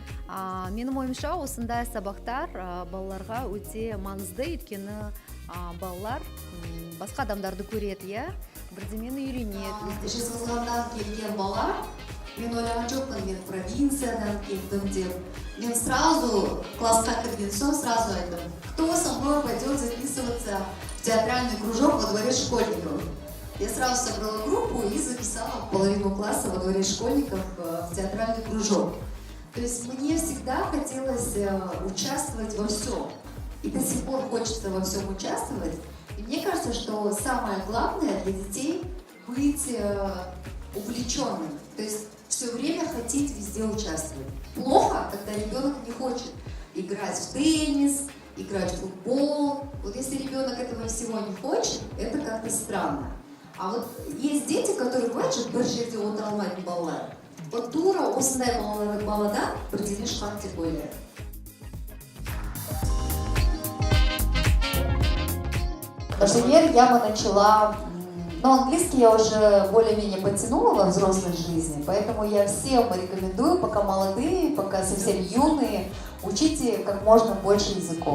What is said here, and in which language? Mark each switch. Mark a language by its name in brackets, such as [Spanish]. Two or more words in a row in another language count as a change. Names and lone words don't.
[Kazakh] Менің ойымша осындай сабақтар балаларға өте маңызды, өйткені балалар басқа адамдарды көреді, иә, бірдемені үйренеді. Жезқазғаннан келген бала, мен ойлаған жоқпын, мен провинциядан келдім деп. Мен сразу классқа кірген соң сразу айттым, [Russian] кто со мной пойдет записываться в театральный кружок во дворе школьников. Я сразу собрала группу и записала половину класса во дворе школьников в театральный кружок. То есть мне всегда хотелось участвовать во всем. И до сих пор хочется во всем участвовать. И мне кажется, что самое главное для детей быть увлеченным. То есть все время хотеть везде участвовать. Плохо, когда ребенок не хочет играть в теннис, играть в футбол. Вот если ребенок этого всего не хочет, это как-то странно. А вот есть дети, которые хочет [Kazakh] бір жерде отыра алмайтын балалар. Вот тура осындай баладан бірдеме шығады деп ойлаймын. [Russian] Например, я бы начала, но английский я уже более-менее подтянула во взрослой жизни, поэтому я всем рекомендую, пока молодые, пока совсем юные, учите как можно больше языков.